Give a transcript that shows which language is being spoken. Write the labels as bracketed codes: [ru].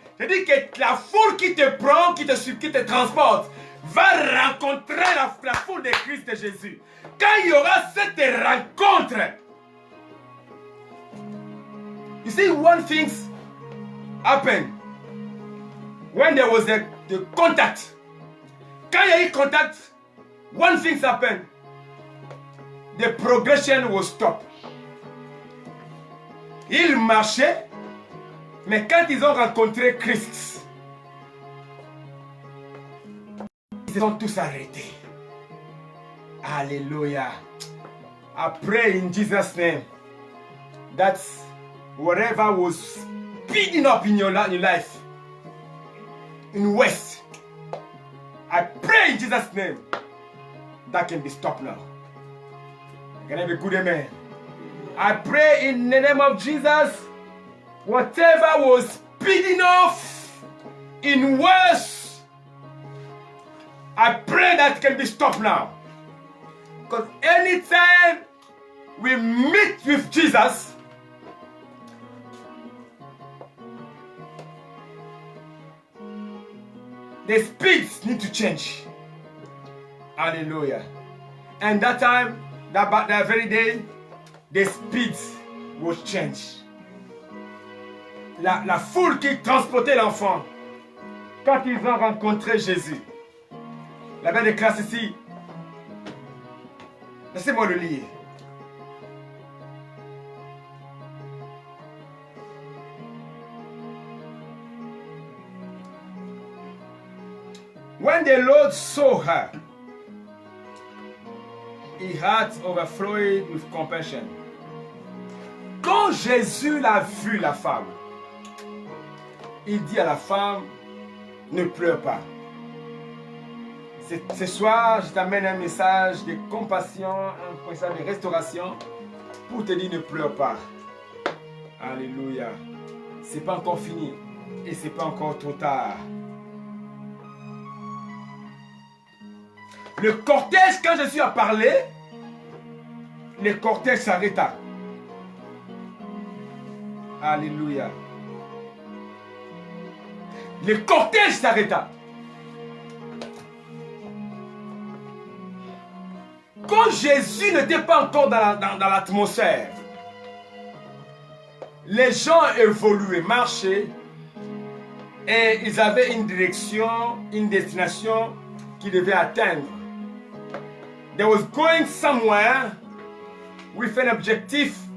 [fr] C'est-à-dire que la foule qui te prend, qui te transporte, va rencontrer la foule de Christ de Jésus. Quand il y aura cette rencontre, [en] you see, one thing happened when there was the contact. [fr] Quand il y a eu contact, [en] one thing happened. The progression was stopped. [fr] Ils marchaient, mais quand ils ont rencontré Christ, ils ont tous arrêté. [en] Hallelujah. I pray in Jesus' name that whatever was speeding up in your life, in West, I pray in Jesus' name that can be stopped now. Can I have a good amen? I pray in the name of Jesus, whatever was speeding off in West, I pray that can be stopped now. Because anytime we meet with Jesus, the speeds need to change. Hallelujah. And that time, that very day, the speeds will change. [fr] La foule qui transportait l'enfant, quand ils ont rencontré Jésus, la belle de classe ici, laissez-moi le lire. [en] When the Lord saw her, his heart overflowed with compassion. [fr] Quand Jésus l'a vu, la femme, il dit à la femme, ne pleure pas. Ce soir, je t'amène un message de compassion, un message de restauration pour te dire ne pleure pas. Alléluia. C'est pas encore fini et c'est pas encore trop tard. Le cortège, quand Jésus a parlé, le cortège s'arrêta. Alléluia. Le cortège s'arrêta. Quand Jésus n'était pas encore dans l'atmosphère, les gens évoluaient, marchaient, et ils avaient une direction, une destination qu'ils devaient atteindre. [en] They was going somewhere with an objective.